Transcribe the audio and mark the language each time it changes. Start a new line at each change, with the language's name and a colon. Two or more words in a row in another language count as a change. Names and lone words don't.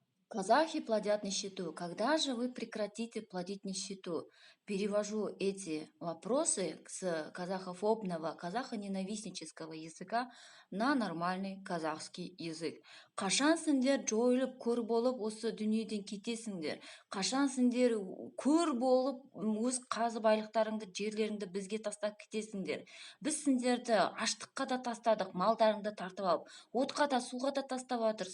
Russian: Казахи плодят нищету. Когда же вы прекратите плодить нищету? Перевожу эти вопросы с казахофобного, казахоненавистнического языка на нормальный казахский язык.
Kazakh: Қашан сендер жойылып көр болып осы дүниеден кетесіңдер? Қашан сендер көр болып өз қазы байлықтарыңды, жерлеріңді бізге тастап кетесіңдер? Біз сендерді аштыққа да тастадық, малдарыңды тартып алып, отқа да суға да тастап жатыр.